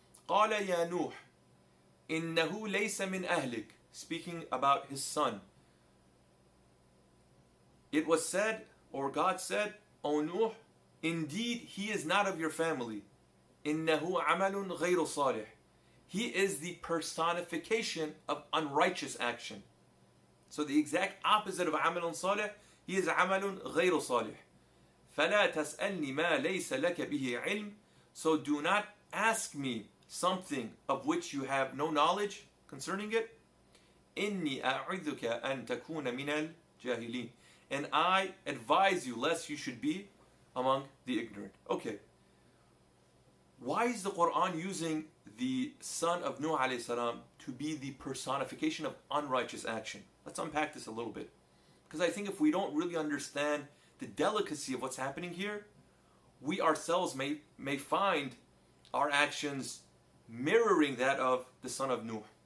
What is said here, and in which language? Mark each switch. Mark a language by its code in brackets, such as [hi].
[ar] قال يا نوح إنه ليس من أهلك. [en] Speaking about his son. It was said, or God said, O Nuh, indeed he is not of your family. [ar] إنه عمل غير صالح. [en] He is the personification of unrighteous action. So the exact opposite of [ar] عمل صالح, [en] he is [ar] عمل غير صالح. فلا تسألني ما ليس لك به علم. [en] So do not ask me something of which you have no knowledge concerning it. [ar] إني أعذك أن تكون من الجاهلين. [en] And I advise you lest you should be among the ignorant. Okay. Why is the Quran using the son of Nuh alayhi salam to be the personification of unrighteous action? Let's unpack this a little bit. Because I think if we don't really understand the delicacy of what's happening here, we ourselves may find our actions mirroring that of the son of Nuh.